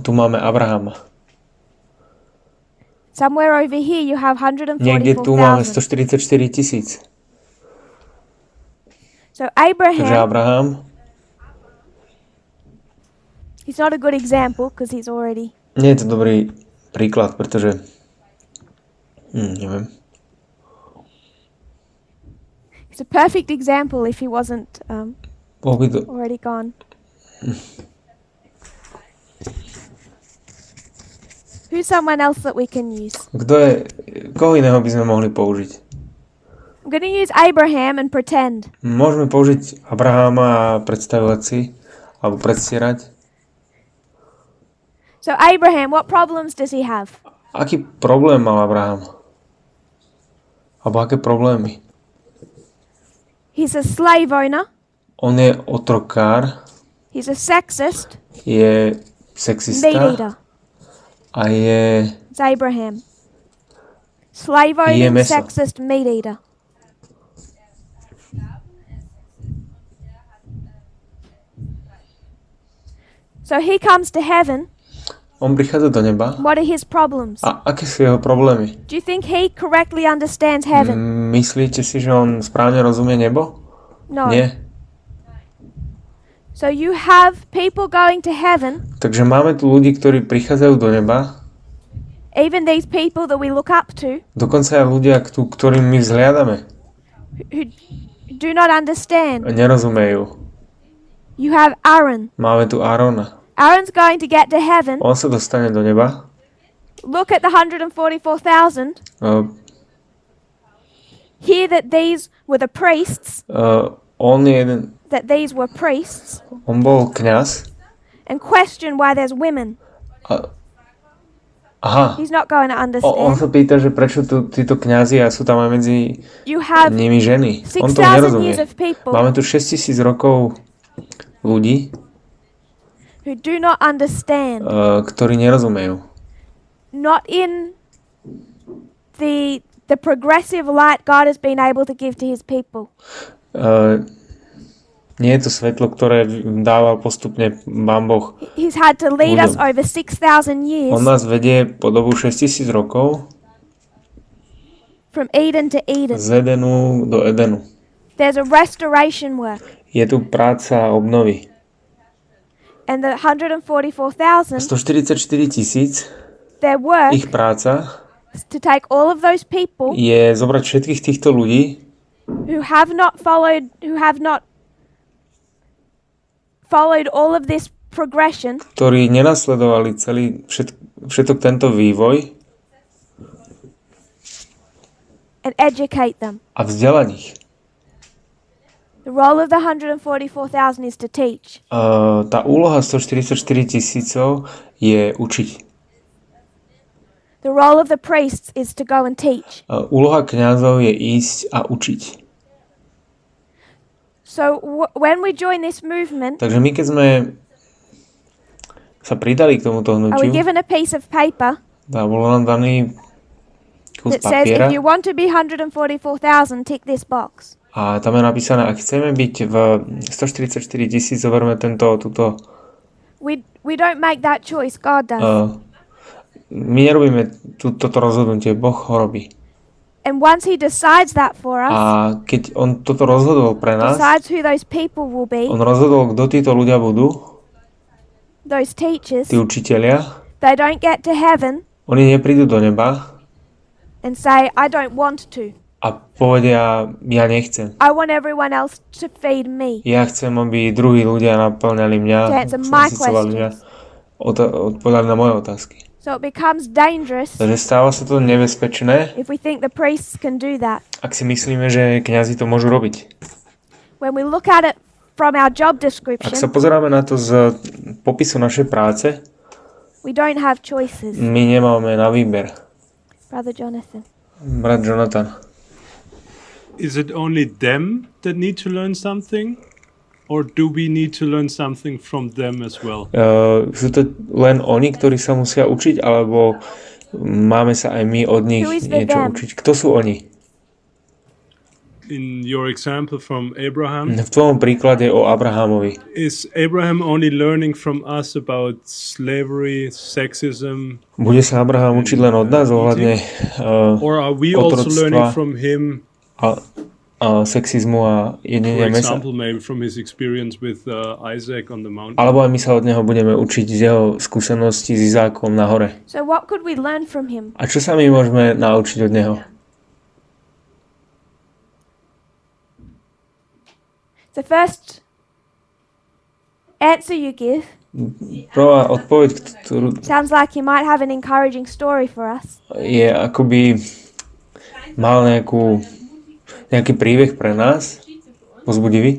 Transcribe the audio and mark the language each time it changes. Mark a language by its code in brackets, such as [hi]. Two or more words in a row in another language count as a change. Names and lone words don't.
[sk] tu máme Abrahama. [en] Somewhere over here, you have [sk] Niekde tu máme [en] 144,000. [sk] 144 000. [en] So [sk] Takže [en] Abraham, [sk] Abraham, [en] he's not a good example because he's already... [sk] nie je to dobrý príklad, pretože neviem. [en] He's a perfect example if he wasn't [sk] Bol by to, [en] already gone. Who's someone else that we can use? [sk] koho iného by sme mohli použiť? [en] I'm going to use Abraham and pretend. [sk] Môžeme použiť Abraháma a predstavovať si, alebo predstierať. [en] So Abraham, what problems does he have? [sk] Aký problém mal Abraham? Alebo aké problémy? [en] He's a slave owner. [sk] On je otrokár, He's a sexist. je [en] Meat [sk] sexista [en] eater. [sk] a je... [en] It's Abraham. Slave owning, [sk] meso. [en] sexist, meat eater. So he comes to heaven. [sk] On prichádza do neba. [en] What are his problems? [sk] A aké sú jeho problémy? [en] Do you think he correctly understands heaven? [sk] Myslíte si, že on správne rozumie nebo? [en] No. [sk] Nie. [en] So you have people going to heaven, [sk] Takže máme tu ľudí, ktorí prichádzajú do neba. [en] even these people that we look up to, [sk] Dokonca aj ľudia, ktorým my vzhliadame. [en] who do not understand. [sk] Nerozumejú. [en] You have Aaron. [sk] Máme tu Árona. [en] Aaron's going to get to heaven. [sk] On sa dostane do neba. [en] Look at the 144,000. Hear that these were the priests, [sk] On je jeden, [en] that these were priests, [sk] on bol kňaz. [en] and question why there's women. [sk] Aha. [en] He's not going to [sk] On [en] understand. [sk] sa pýta, že prečo tu títo kňazi a sú tam aj medzi [en] You have [sk] nimi ženy. On to [en] 6,000 [sk] nerozumie. [en] years of people [sk] Máme tu 6000 rokov ľudí, [en] who do not understand. [sk] ktorí nerozumejú. [en] Not in the progressive light God has been able to give to his people. [sk] Nie je to svetlo, ktoré dával postupne Pán Boh. [en] He's had to lead us [sk] ľuďom. [en] over 6,000 years [sk] On nás vedie po dobu 6000 rokov [en] from Eden to Eden. [sk] z Edenu do Edenu. [en] There's a restoration work. [sk] Je tu práca obnovy. [en] And the 144,000, [sk] 144 000, [en] their work [sk] ich práca [en] is to take all of those people [sk] je zobrať všetkých týchto ľudí, [en] who have not followed all of this progression [sk] ktorí nenasledovali všetok tento vývoj [en] and educate them. [sk] a vzdelať ich. [en] The role of the 144,000 is to teach. [sk] Tá úloha 144 000 je učiť. [en] The role of the priests is to go and teach. [sk] Úloha kňazov je ísť a učiť. [en] So when we join this movement, [sk] Takže my keď sme sa pridali k tomuto [en] Are we [sk] hnutiu. [en] given a piece of paper [sk] A bolo nám daný kus [en] that says [sk] papiera [en] if you want to be 144,000, tick this box? [sk] a tam je napísané, ak chceme byť v 144 000, zoberme túto... [en] We don't make that choice, God does. [sk] My nerobíme toto rozhodnutie, Boh ho robí. [en] And once he decides that for us, [sk] A keď on toto rozhodol pre nás, [en] decides who those people will be, [sk] on rozhodol, kto títo ľudia budú, [en] those teachers, [sk] tí učitelia, [en] they don't get to heaven [sk] oni neprídu do neba [en] and say, I don't want to. [sk] a povedia, ja nechcem. [en] I want everyone else to feed me. [sk] Ja chcem, aby druhí ľudia naplňali mňa, [en] To answer my [sk] nasycovali mňa, [en] questions. [sk] odpovedali na moje otázky. [en] So it becomes dangerous [sk] Takže stáva sa to nebezpečné, [en] if we think the priests can do that. [sk] ak si myslíme, že kňazi to môžu robiť. [en] When we look at it from our job [sk] Ak sa [en] description, [sk] pozeráme na to z popisu našej práce, [en] we don't have choices. [sk] my nemáme na výber. [en] Brother Jonathan. [sk] Brat Jonathan. [en] Is it only them that need to learn something? Or do we need to learn something from them as well? [sk] Sú to len oni, ktorí sa musia učiť, alebo máme sa aj my od nich [en] Who is the [sk] niečo [en] them? [sk] učiť? Kto sú oni? [en] In your example from Abraham, [sk] V tvojom príklade o Abrahamovi. [en] is Abraham only learning from us about slavery, sexism, [sk] Bude sa Abraham učiť len od nás ohľadne [en] or are we also learning [sk] otroctva [en] from him, [sk] a sexizmu a [en] for [sk] jedenia mesa? [en] example, maybe from his experience with Isaac on the mountain? [sk] Alebo aj my sa od neho budeme učiť z jeho skúseností s Izákom na hore. [en] So what could we learn from him? [sk] A čo sa my môžeme naučiť od neho? [en] The first answer you give [sk] Prvá odpoveď, ktorú [en] sounds like you might have an encouraging story for us. [sk] je akoby mal nejaký príbeh pre nás, pozbudivý.